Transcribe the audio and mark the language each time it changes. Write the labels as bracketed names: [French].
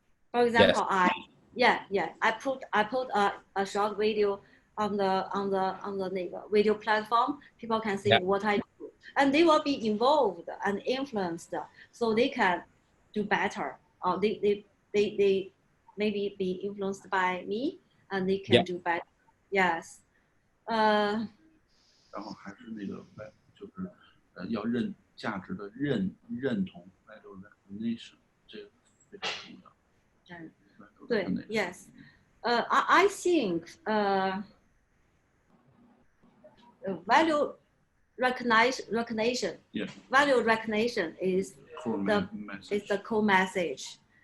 [English] For example, yes. I put a short video on the video platform. People can see what I do, and they will be involved and influenced, so they can do better. They maybe be influenced by me, and they can do better. Yes. [Chinese] 然后还是那个就是要价值的认同 [English] value recognition [Chinese] 这个非常重要。对 ，yes. [English] I think value recognition. Yeah. Value recognition is the core message.